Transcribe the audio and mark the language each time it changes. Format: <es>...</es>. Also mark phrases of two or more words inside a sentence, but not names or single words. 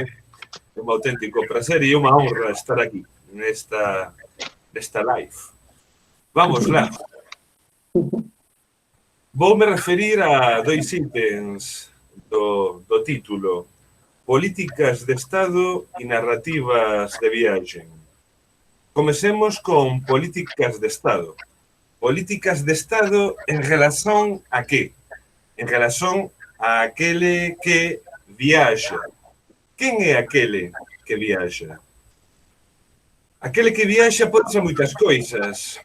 <pt>É um auténtico prazer e uma honra estar aqui nesta live. Vamos lá. Vou me referir a dois itens do título: Políticas de Estado e Narrativas de Viagem.</pt> <gl>Comecemos con políticas de Estado. Políticas de Estado en relación a qué? En relación a aquele que viaxa. Quen é aquele que viaxa? Aquele que viaxa pode ser moitas coisas.</gl>